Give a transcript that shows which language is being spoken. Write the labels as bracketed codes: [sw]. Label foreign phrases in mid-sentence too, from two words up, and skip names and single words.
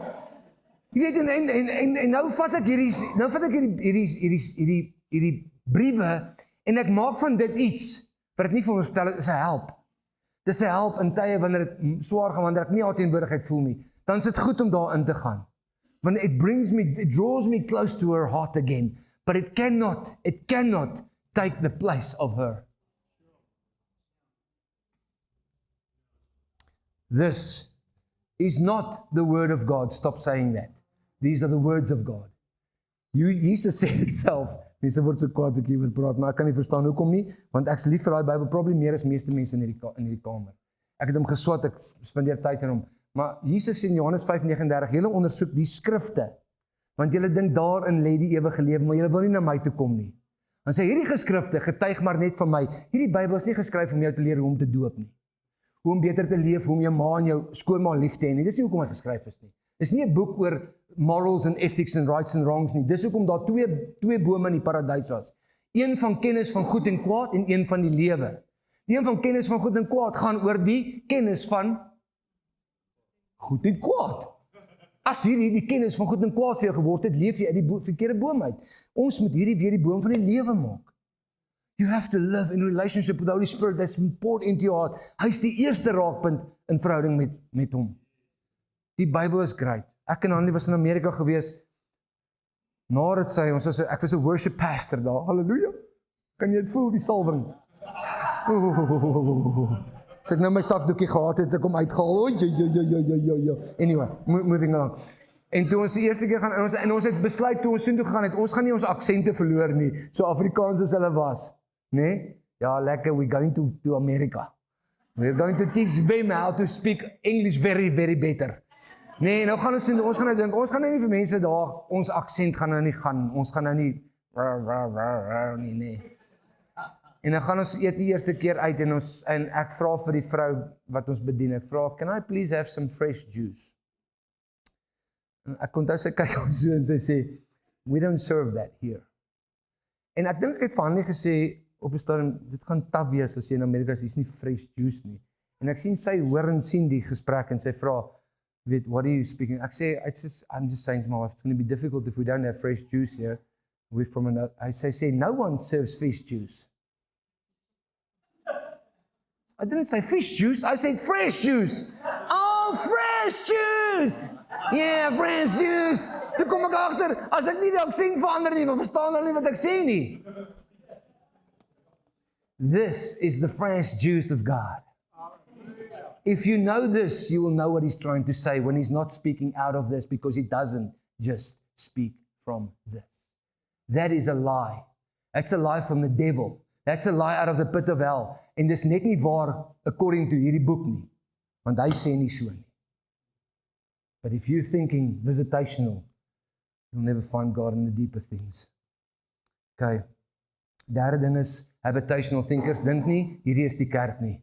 [af] Jy weet en nou vat ek hierdie briewe en ek maak van dit iets wat dit nie veronderstel is 'n help. Dis 'n help in tye wanneer dit swaar gaan, wanneer ek nie haar teenwoordigheid voel nie. Dan is dit goed om daarin te gaan. [en] When it draws me close to her heart again, but it cannot take the place of her. This is not the word of God. Stop saying that. These are the words of God. Jesus said it self. [af] Mense word so kwaad as ek hieroor praat, maar ek kan nie verstaan hoekom nie, want ek's lief vir daai Bybel, probably meer as meeste mense in hierdie kamer. Ek het hom geswat, ek spandeer tyd in hom. Maar Jesus sê in Johannes 5:39, julle ondersoek die skrifte, want julle dink daarin lê die ewige lewe, maar julle wil nie na my toe kom nie. Dan sê hierdie geskrifte getuig maar net van my. Hierdie Bybel is nie geskryf om jou te leer hoe om te doop nie. Hoe om beter te leef, hoe om jou ma en jou skoonma lief te hê nie. Dis nie hoekom hy geskryf is nie. Dis nie 'n boek oor [en] morals and ethics and rights and wrongs [af] nie. Dis hoekom daar twee bome in die paradys was. Een van kennis van goed en kwaad en een van die lewe. Die een van kennis van goed en kwaad gaan oor die kennis van goed en kwaad. As hierdie die kennis van goed en kwaad vir jou geword het, leef jy uit die verkeerde boom uit. Ons moet hierdie weer die boom van die lewe maak. [en] You have to live in relationship with the Holy Spirit that's poured into your heart. [af] Hy is die eerste raakpunt in verhouding met hom. Die Bybel is great. Ek en Hanlie was in Amerika gewees. Nadat sy, ek was 'n [en] worship pastor [af] daar. Halleluja. Kan jy dit voel, die salwing? As ek nou my sakdoekie gehad het, ek hom uitgehaal. [en] Anyway, moving along. [af] En toe ons die eerste keer gaan, en ons het besluit toe ons soontoe gegaan het, ons gaan nie ons aksente verloor nie, so Afrikaans as hulle was. Nee? Ja, lekker, [en] we're going to America. We're going to teach them how to speak English very, very better. [af] Nee, nou gaan ons gaan nou dink, ons gaan nou nie vir mense daar, ons aksent gaan nou nie gaan, ons gaan nou nie, nee. En dan gaan ons eet die eerste keer uit, en ek vra vir die vrou wat ons bedien, ek vra, [en] can I please have some fresh juice? [af] En ek kon sy kyk ons so, en sy sê, [en] we don't serve that here. [af] En ek dink ek het vir Hanlie gesê, op 'n stadium, dit gaan taaf wees as jy in Amerika is, hier's nie [en] fresh juice [af] nie. En ek sien sy hoor en sien die gesprek en sy vra, weet, [en] what are you speaking? [af] Ek sê, [en] I'm just saying to my wife, it's going to be difficult if we don't have fresh juice here. We're from another, I say, no one serves fish juice. I didn't say fish juice, I said fresh juice. Oh, fresh juice! Yeah, fresh juice! [af] Toe kom ek agter, as ek nie die aksent verander nie, dan verstaan hulle nie wat ek sê nie. [en] This is the fresh juice of God. If you know this, you will know what he's trying to say when he's not speaking out of this, because he doesn't just speak from this. That is a lie. That's a lie from the devil. That's a lie out of the pit of hell. [af] En dis net nie waar [en] according to [af] hierdie boek nie. Want hy sê nie so nie. [en] But if you're thinking visitational, you'll never find God in the deeper things. Okay. [af] Derde ding is, [en] habitational thinkers [af] dink nie, hierdie is die kerk nie.